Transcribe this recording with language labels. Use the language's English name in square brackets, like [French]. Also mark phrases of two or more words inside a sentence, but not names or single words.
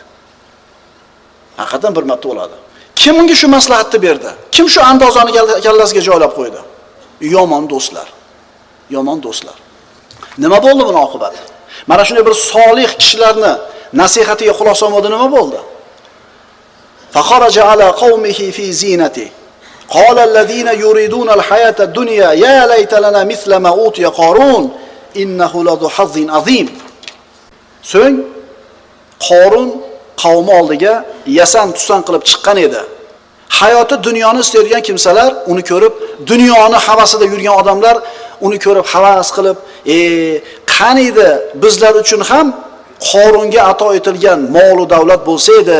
[Uzbek] Haqiqatan bir marta bo'ladi. Kim unga shu maslahatni berdi? Kim shu andozani kallasiga joylab qo'ydi? Yomon do'stlar. Yomon do'stlar. Nima bo'ldi buning oqibati? Mana shunday bir solih kishilarni nasihatiga quloq solmadi nima bo'ldi? [Arabic] فخرج على قومه في زينته. قال الذين يريدون الحياة الدنيا يا ليت لنا مثل ما أوتي قارون إنه لذو حظ عظيم. [Uzbek] So'ng Qorun qavmi oldiga yasan tusan qilib chiqqan edi. Hayoti dunyoni istaydigan kimsalar uni ko'rib, dunyoni havasida yurgan odamlar uni ko'rib havas qilib, qaniydi bizlar uchun ham Qorunga ato etilgan mol va davlat bo'lsa edi.